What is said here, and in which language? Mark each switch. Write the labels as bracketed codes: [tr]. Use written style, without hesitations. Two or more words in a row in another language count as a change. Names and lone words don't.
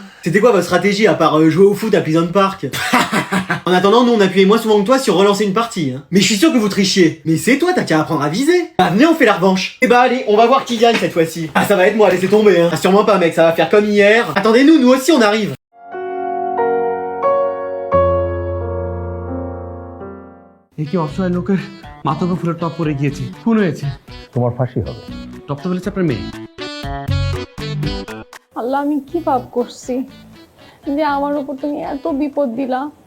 [fr] C'était quoi votre stratégie à part jouer au foot à Pleasant Park? En attendant, nous on appuyait moins souvent que toi sur relancer une partie. Hein. Mais je suis sûr que vous trichiez. Mais c'est toi, t'as qu'à apprendre à viser. Bah venez, on fait la revanche. Eh bah allez, on va voir qui gagne cette fois-ci. Ah ça va être moi, laissez tomber hein. Ah sûrement pas mec, ça va faire comme hier. Attendez-nous, nous aussi on arrive. [bn] এ কি অসহায় লোকের মাথাকে ফুলের টপ পরে গিয়েছে খুন হয়েছে তোমার ফাঁসি হবে টপ তো বলেছে আপনার মেয়ে আল্লাহ আমি কি পাপ করছি যে আমার উপর তুমি এত বিপদ দিলা